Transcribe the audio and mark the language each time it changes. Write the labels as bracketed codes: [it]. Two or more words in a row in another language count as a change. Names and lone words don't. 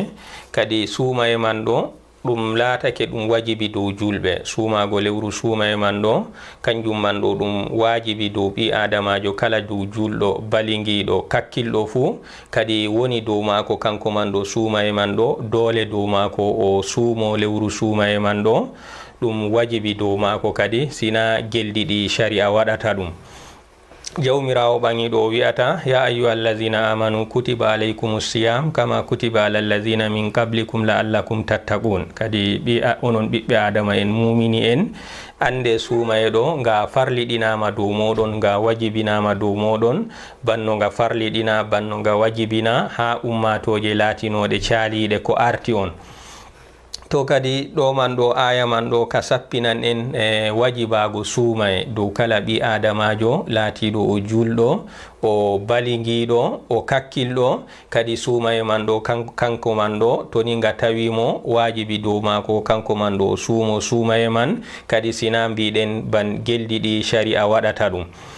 [ff] Kadi suumaye man ɗo ɗum laatake ɗum wajibi dow julɓe, suumago lewru suumaye man ɗo kanjum man ɗo ɗum wajibi dow ɓi adamajo kala dow julɗo balingiɗo kakkilɗo fuu, kadi woni dow mako kanko man ɗo suumaye man ɗo doole dow mako o suumo lewru suumaye man ɗo, ɗum wajibi dow mako kadi sina geldiɗi sharia waɗata ɗum. jawmirawo ɓangiɗo wi'ata [ar] يا أيها الذين آمنوا كتب عليكم الصيام كما كتب على الذين من قبلكم لعلكم تتقون. [ff] Kadi onon ɓiɓɓe adama en mumini en ande suumaye ɗo nga farliɗinama dow moɗon, nga wajibinama dow moɗon banno nga farliɗina, banno nga wajibina ha ummatoje latinoɗe caaliɗe ko arti on. To kadi ɗo man ɗo aya man ɗo ka sappinan en wajibago suumaye dow kala ɓi adamajo laatiɗo o julɗo, o balingiɗo, o kakkilɗo, kadi suumaye man ɗo kanko man ɗo to ni nga tawimo wajibi dow mako kanko man ɗo o suumo suumaye man, kadi sina mbiɗen ban geldiɗi sharia waɗata ɗum.